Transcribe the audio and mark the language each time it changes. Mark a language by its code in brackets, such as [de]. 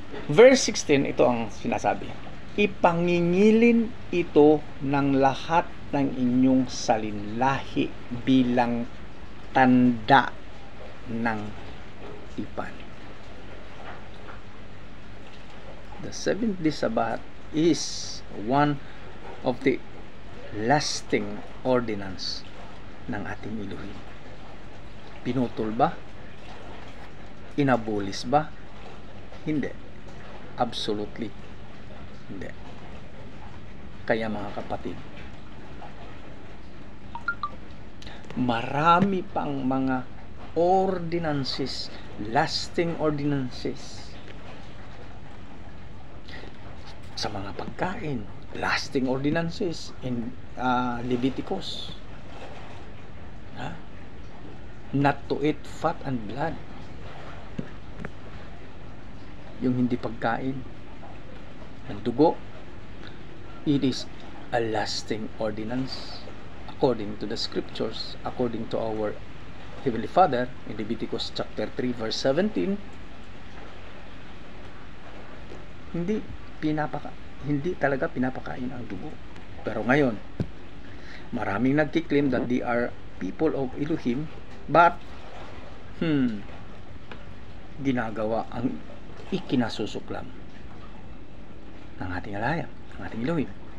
[tl] Verse 16, ito ang sinasabi. Ipangingilin ito ng lahat ng inyong salinlahi bilang tanda ng tipan. [en] The 7th day Sabbath is one of the lasting ordinance [tl] ng ating Elohim. Pinutol ba? Inabolis ba? Hindi. [en] Absolutely [tl] hindi. Kaya mga kapatid, marami pang mga [en] ordinances, lasting ordinances [tl] sa mga pagkain, [en] lasting ordinances in Leviticus, not to eat fat and blood, [tl] yung hindi pagkain ng dugo. [en] It is a lasting ordinance according to the scriptures, according to our Heavenly Father in Leviticus chapter 3 verse 17. [tl] Hindi talaga pinapakain ang dugo. Pero ngayon, maraming nagkiklaim [en] that they are people of Elohim, but [tl] ginagawa ang ikinasusuklam ng ating alaya, ng ating Elohim.